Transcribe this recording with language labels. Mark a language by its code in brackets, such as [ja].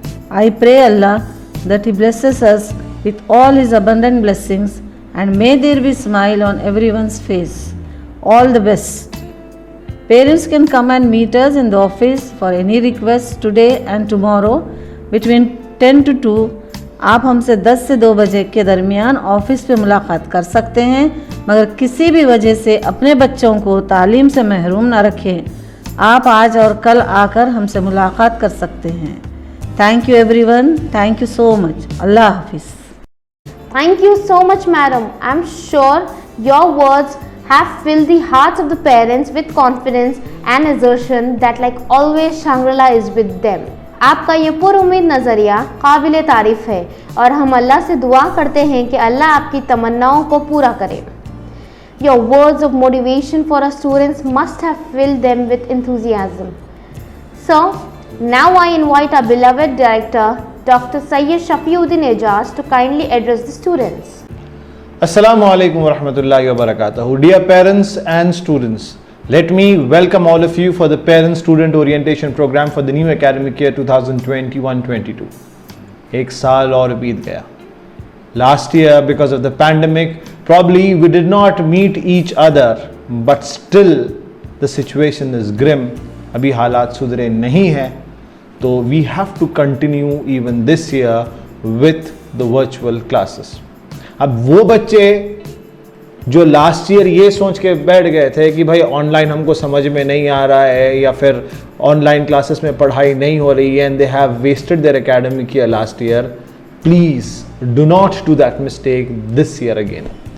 [en] I pray Allah that He blesses us with all His abundant blessings and may there be smile on everyone's face. All the best. Parents can come and meet us in the office for any requests today and tomorrow between 10 to 2. [hi] आप हमसे 10 से 2 बजे के दरमियान office पे मुलाकात कर सकते हैं, मगर किसी भी वजह से अपने बच्चों को तालीम से महरूम ना रखें। आप आज और कल आकर हमसे मुलाकात कर सकते हैं। [en] Thank you everyone, thank you so much. [hi] अल्लाह हाफिज़। [en] Thank you so much, madam. I'm sure your words have filled the hearts of the parents with confidence and assertion that like always Shangri-La is with them. [hi] आपका ये पुरुमीद नज़रिया काबिल तारीफ़ है और हम अल्लाह से दुआ करते हैं कि अल्लाह आपकी तमन्नाओं को पूरा करे। [en] Your words of motivation for our students must have filled them with enthusiasm. So, now I invite our beloved director, Dr. Syed Shafiuddin Ejaz, to kindly address the students. [ar] Assalamu alaikum wa rahmatullahi wa barakatuh. [en] Dear parents and students, let me welcome all of you for the Parent-Student Orientation Program for the new academic year 2021-22. [hi] एक साल और बीत गया. [en] Last year, because of the pandemic, probably we did not meet each other, but still the situation is grim. [hi] अभी हालात सुधरे नहीं हैं, तो [en] we have to continue even this year with the virtual classes. [hi] अब वो बच्चे जो लास्ट ईयर ये सोच के बैठ गए थे कि भाई ऑनलाइन हमको समझ में नहीं आ रहा है या फिर ऑनलाइन क्लासेस में पढ़ाई नहीं हो रही है [en] And they have wasted their academic year last year, please do not do that mistake this year again.